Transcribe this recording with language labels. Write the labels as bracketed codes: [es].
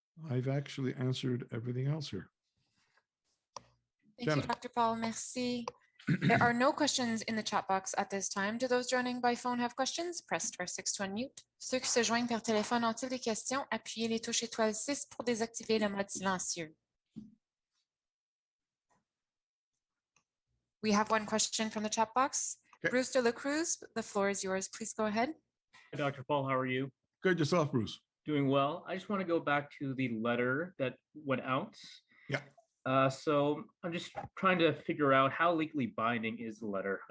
[en] I've actually answered everything else here. Thank you, Dr. Paul. Merci. There are no questions in the chat box at this time. Do those joining by phone have questions? Press *6 to unmute. [fr] Ceux qui se joignent par téléphone ont-ils des questions? Appuyez les touches étoile 6 pour désactiver le mode silencieux. [en] We have one question from the chat box. Okay. Bruce de la Cruz, the floor is yours. Please go ahead. Hi, Dr. Paul, how are you? Good, yourself, Bruce? Doing well. I just want to go back to the letter that went out. Yeah. So I'm just trying to figure out how legally binding is the letter.